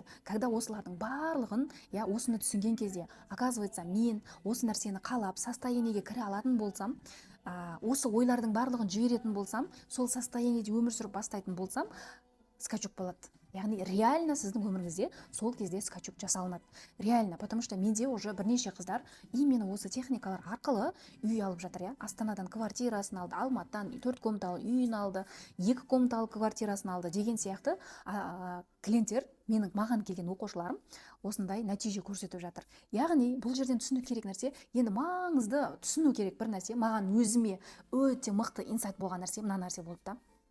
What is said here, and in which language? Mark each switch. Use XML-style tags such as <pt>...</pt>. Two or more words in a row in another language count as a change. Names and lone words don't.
<kk>Когда осылардың барлығын, осыны түсінген кезде, оказывается, мен осы нәрсені қалап, состояниеге кіре алатын болсам, осы ойлардың барлығын жіберетін болсам, сол состояниеде өмір сүріп бастайтын болсам, скачок болады. яғни реально сіздің өміріңізде сол кезде скачок жасалынады, реально,</kk> <ru>потому что</ru> <kk>менде уже бірнеше қыздар именно осы техникалар арқылы үй алып жатыр. Я Астанадан квартирасын алды, Алматыдан 4 комнаталы үйін алды, 2 комнаталы квартирасын алды деген сияқты клиенттер, маған келген оқушыларым осындай нәтиже көрсетіп жатыр. Яғни бұл жерден түсіну керек нәрсе, енді маңызды түсіну керек бір нәрсе, маған өзіме өте мықты инсайт болған нәрсе мына нәрсе болды да.</kk>